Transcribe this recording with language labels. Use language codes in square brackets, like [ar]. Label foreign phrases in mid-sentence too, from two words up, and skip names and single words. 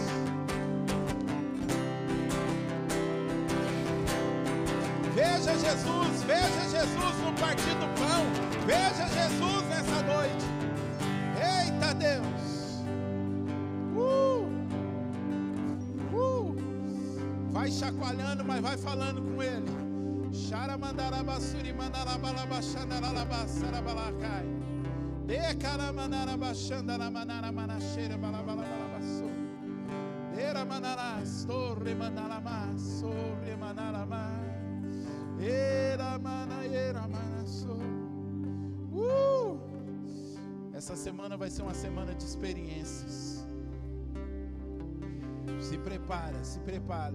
[pt] Veja Jesus no partir do pão. Veja Jesus nessa noite. Eita Deus. Vai chacoalhando, mas vai falando com ele. Xaramandarabasuri mandarabalabachandarabasarabalacai. Decaramandarabachandaramanaramanachera balabalabasso. Deramanarás, torre mandalamasso, remanarama. Era manasso. Essa semana vai ser uma semana de experiências. Se prepara, se prepara.